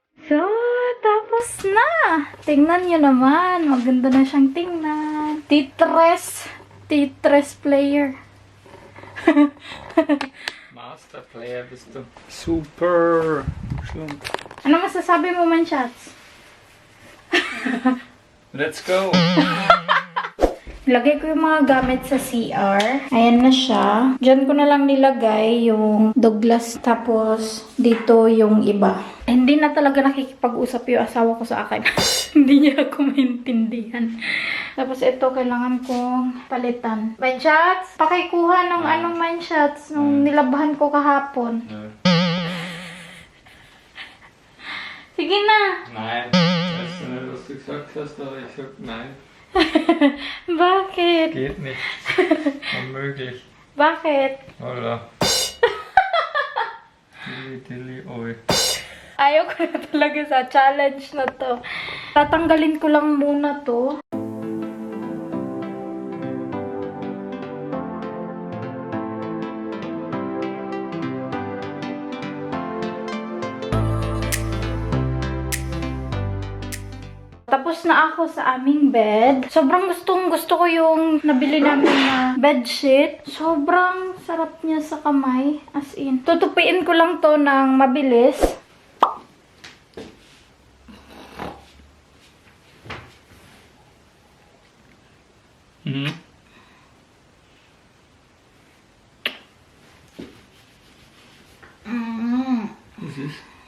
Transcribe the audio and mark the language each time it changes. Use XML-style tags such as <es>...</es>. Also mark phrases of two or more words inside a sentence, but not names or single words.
<tl>God! Tapos na! Tingnan nyo naman. Maganda na siyang tingnan.</tl> <en>Tetris player. Master Player</en> <de>bist du. Super. Schön.</de> <tl>Ano masasabi mo man, Chats?</tl> <en>Let's go.</en> <tl>Lagay ko yung mga gamit sa CR. Ayan na siya. Diyan ko na lang nilagay yung Douglas. Tapos, dito yung iba. Hindi na talaga nakikipag-usap yung asawa ko sa akin. Hindi niya ako maintindihan. Tapos, ito, kailangan kong palitan. Mineshots? Pakikuha ng anong mineshots nung nilabahan ko kahapon. Sige na.</tl> <de>Nein. Weißt du nicht, was du gesagt hast, aber ich sag nein.</de> <tl>Bakit?</tl> <de>Geht nicht. Unmöglich.</de> <tl>Bakit?</tl> <de>Oder? Dilly,</de> <tl>oi. Ayaw ko na talaga sa challenge na to. Tatanggalin ko lang muna to. Tapos na ako sa aming bed. Sobrang gusto ko yung nabili namin na bedsheet. Sobrang sarap niya sa kamay.</tl> <en>As in.</en> <tl>Tutupiin ko lang to ng mabilis. Mhm.</tl> <de>Was ist?</de>